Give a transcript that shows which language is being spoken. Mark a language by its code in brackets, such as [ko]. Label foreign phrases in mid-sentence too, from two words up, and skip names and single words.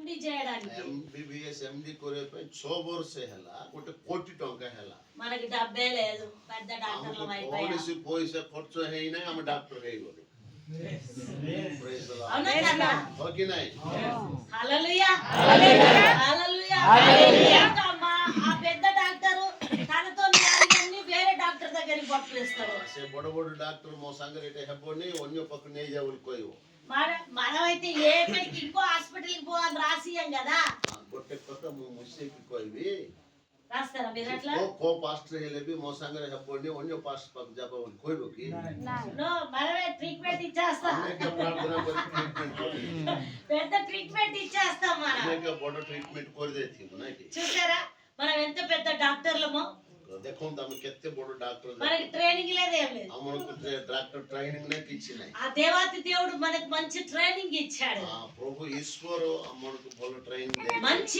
[te] ఎండి చేయడానికి [en] MBBS MD [or] କରିବା ପାଇଁ 6 ବର୍ଷ ହେଲା 1 କୋଟି ଟଙ୍କା ହେଲା [te] మనకి డబ్బే లేదు పెద్ద డాక్టర్లం అయిపోయాం [or] କୌଣସି ପଇସା ଖର୍ଚ୍ଚ ହେଇନାହିଁ ଆମେ ଡାକ୍ତର ହେଇଗଲୁ [en] praise the Lord [te] అవునా కదా [hi] हो कि नहीं [te] హల్లెలూయా హల్లెలూయా హల్లెలూయా అమ్మా ఆ పెద్ద డాక్టర్ తనతో అన్ని వేరే డాక్టర్ దగ్గరికి పంపిస్తాడు [or] ସେ ବଡ ବଡ ଡାକ୍ତର ମୋ ସାଙ୍ଗରେ ଏଟା ହେବନି ଅନ୍ୟ ପାଖକୁ ନେଇ ଯାଅ ବୋଲି କହିବ [te] మనమైతే ఏపటికి ఇంకో హాస్పిటల్కి పోవాలి రాసియం కదా [or] ଗୋଟେ କଥା ମୁଁ ମିଶେଇକି କହିବି [te] రాస్తారా మీరు అట్లా [or] କୋ ପାଷ୍ଟର ହେଲେ ବି ମୋ ସାଙ୍ଗରେ ହେବନି ଅନ୍ୟ ପାଷ୍ଟର ପାଖକୁ ଯାବ ବୋଲି କହିବ କି [te] నో మనమే ట్రీట్మెంట్ ఇచ్చేస్తాం [or] ଅନେକ ପ୍ରାର୍ଥନା କରି ଟ୍ରିଟମେଣ୍ଟ କରିବି [te] పెద్ద ట్రీట్మెంట్ ఇచ్చేస్తాం మనం [or] ଅନେକ ବଡ ଟ୍ରିଟମେଣ୍ଟ କରିଦେଇଥିବୁ ନାଇଁ କି [te] చూసారా మనం ఎంత పెద్ద డాక్టర్లమో [or] ଦେଖନ୍ତୁ ଆମେ କେତେ ବଡ ଡାକ୍ତର [te] మనకి ట్రైనింగ్ లేదేం లేదు [or] ଆମକୁ ଡାକ୍ତର ଟ୍ରେନିଂ ନାହିଁ କିଛି ନାହିଁ [te] ఆ దేవాతి దేవుడు మనకు మంచి ట్రైనింగ్ ఇచ్చాడు [or] ପ୍ରଭୁ ଈଶ୍ୱର ଆମକୁ ଭଲ ଟ୍ରେନିଂ ଦେଇଛନ୍ତି [te] మంచి